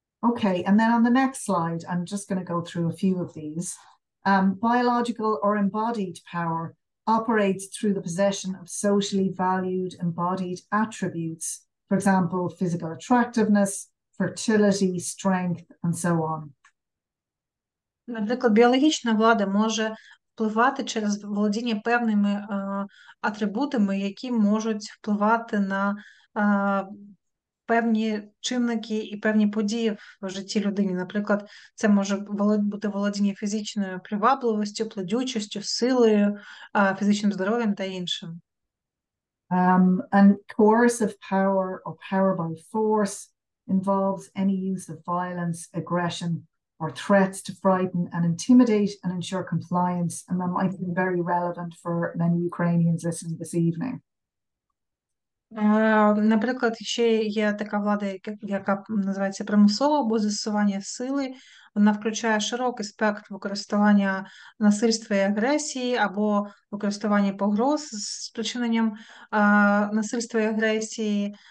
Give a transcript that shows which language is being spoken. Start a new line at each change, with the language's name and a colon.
English: Okay, and then on the next slide, I'm just going to go through a few of these. Biological or embodied power operates through the possession of socially valued embodied attributes, for example, physical attractiveness, fertility, strength, and so on.
Ukrainian: Наприклад, біологічна влада може впливати через володіння певними атрибутами, які можуть впливати на певні чинники і певні події в житті людини. Наприклад, це може бути володіння фізичною привабливістю, плодючістю, силою, фізичним здоров'ям та іншим.
English: And coercive power or power by force involves any use of violence, aggression, or threats to frighten and intimidate and ensure compliance. And that might be very relevant for many Ukrainians listening this evening.
Ukrainian: Наприклад, ще є така влада, яка називається примусова або застосування сили. Вона включає широкий спектр використання насильства і агресії або використання погроз з спричиненням насильства і агресії.